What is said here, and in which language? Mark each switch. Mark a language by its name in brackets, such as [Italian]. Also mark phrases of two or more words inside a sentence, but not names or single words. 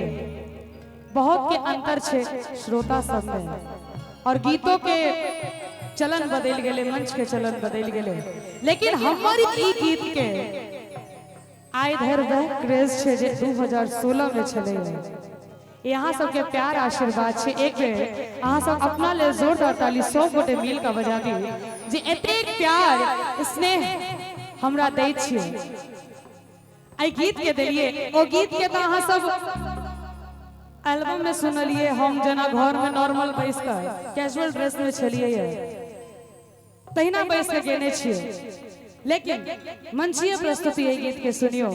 [Maithili] बहुत के अंतर छे श्रोता सब में और गीतों के चलन बदल गेले, मंच के चलन बदल गेले, लेकिन हमारी ई गीत के आय धर वह क्रेज छे जे 2016 में चले। यहाँ सबके प्यार आशीर्वाद छे। एक बेर अहाँ सब अपना ले जोरदार ताली 100 गोटे मिल का बजा दी जे एतेक प्यार स्नेह हमरा दै छियै। आई गीत के देलिए ओ गीत के तो अहाँ सब एल्बम में सुनलिए। हम जना घर में नॉर्मल बैस कर कैजुअल ड्रेस में चलिए तहिना बैस के गेने छियै, लेकिन मंचीय प्रस्तुति ये गीत के सुनियो।